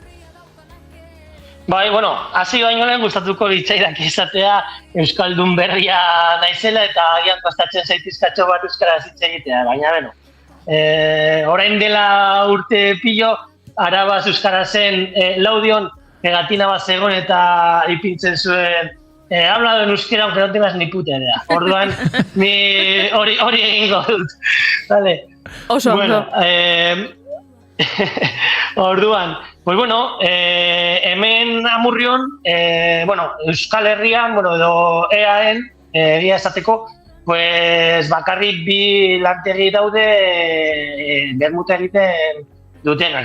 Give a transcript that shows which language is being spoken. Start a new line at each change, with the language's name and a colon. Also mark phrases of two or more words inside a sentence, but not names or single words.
Basque: Bai, hasi baino lehen gustatuko litzaidak izatea Euskaldun berria naizela eta agian kostatzen zaitizkatxo bat euskaraz hitz egitea, baina orain dela urte pilo, Arabaz euskarazen Laudion pegatina bat zegoen eta ipintzen zuen
Spanish: hablado en euskera aunque no tengas ni puta idea.
Basque: Orduan, ni hori egingo dut. Vale. Oso, orduan, hemen Amurrion, Euskal Herrian, edo EAen, egia esateko, bakarrik bi lantegi daude bermuta egiten dutenak.